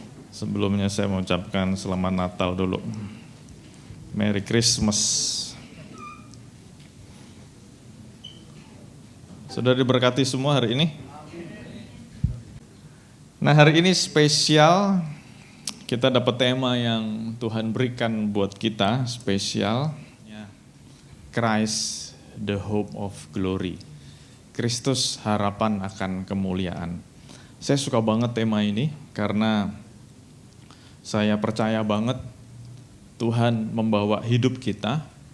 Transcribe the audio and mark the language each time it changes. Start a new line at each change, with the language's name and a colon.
Indonesian: Sebelumnya saya mengucapkan selamat Natal dulu.
English: Merry Christmas.
Indonesian: Sudah diberkati semua hari ini? Nah, hari ini spesial. Kita dapat tema yang Tuhan berikan buat kita, spesial.
English: Christ, the hope of glory.
Indonesian: Kristus, harapan akan kemuliaan. Saya suka banget tema ini karena saya percaya banget Tuhan membawa hidup kita.